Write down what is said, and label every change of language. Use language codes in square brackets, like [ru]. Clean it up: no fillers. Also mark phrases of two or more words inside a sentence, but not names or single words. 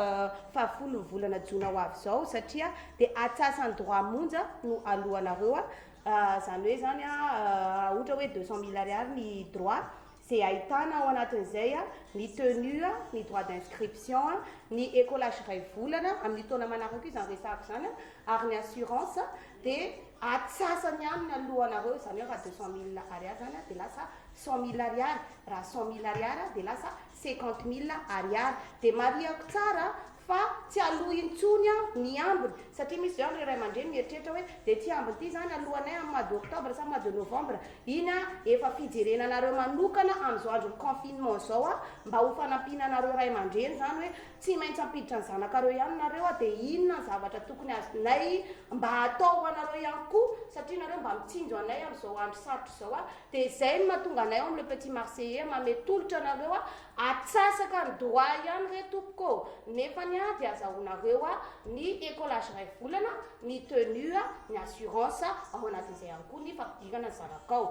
[mg] 10 volana jona ho avy izao satria dia atsasany droit monja no alohanareo zany hoe zany ohatra hoe 200 000 ariary ny [fr] droit c'est [mg] ahitana ao anatin'izay ny tenue, ny [fr] droit d'inscription, [mg] ny écolage ray volana amin'ny taona manaraka izany resahako zany ary ny assurance dia atsasany ihany ny alohanareo zany hoe raha 200 000 ariary zany dia lasa 100 000 ariary, raha 100 000 ariary dia lasa 50 000 ariary. Dia mariako tsara fa tsy aloha intsony ny ambiny satria misy zao ny ray aman-dreny mieritreritra hoe dia ty ambiny ty zany alohanay amin'ny [fr] mois d'octobre [mg] sa [fr] mois de novembre [mg] iny efa fijerenanareo manokana amin'izao andro confinement zao mba ho fanampinanareo ray aman-dreny zany hoe tsy maintsy ampiditra ny zanakareo ihany nareo dia inona ny zavatra tokony azonay mba atao anareo ihany koa satria nareo mba mitsinjo anay amin'izao andro sarotra zao dia izay no mahatonga anay ao amin'ny Le Petit Marseillais mame tolotra anareo atsasaka ny droit ihany re tompoko nefa ny dia azahoanareo ny écolage ray volana, ny tenue, ny assurance ao anatin'izay ihany koa ny fampidirana ny zanakao.